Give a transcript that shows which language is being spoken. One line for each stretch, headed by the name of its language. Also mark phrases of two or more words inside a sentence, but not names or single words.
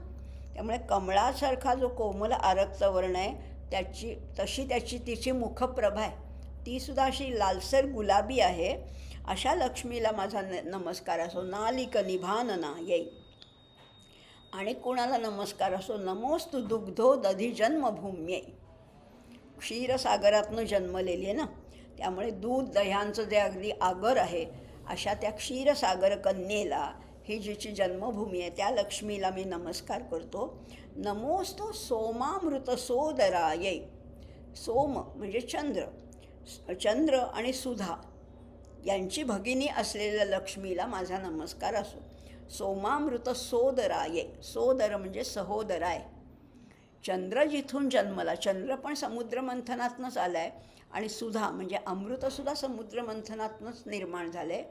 Marathi: त्यामुळे कमळासारखा जो कोमल आरक्त वर्ण आहे तशी तिची मुखप्रभा आहे. ती सुद्धा अशी लालसर गुलाबी आहे. अशा लक्ष्मीला माझा नमस्कार असो.
Sanskrit: नालिक निभानना येई.
Marathi: आणि कोणाला नमस्कार असो?
Sanskrit: नमोस्तु दुग्धो दधी जन्मभूम्यै.
Marathi: क्षीरसागरातनं जन्मलेली आहे ना, त्यामुळे दूध दह्यांचं जे अगदी आगर आहे, अशा त्या क्षीरसागर कन्येला, ही जिची जन्मभूमी आहे, त्या लक्ष्मीला मी नमस्कार करतो.
Sanskrit: नमोस्तु सोमामृतसोदरायै.
Marathi: सोम म्हणजे चंद्र आणि सुधा यांची भगिनी असलेल्या लक्ष्मीला माझा नमस्कार असो.
Sanskrit: सोमामृत सोदराये.
Marathi: सोदर म्हणजे सहोदर आहे. चंद्र जिथून जन्मला, चंद्र पण समुद्रमंथनातनंच आला आहे, आणि सुधा म्हणजे अमृतसुद्धा समुद्रमंथनातनंच निर्माण झालं आहे.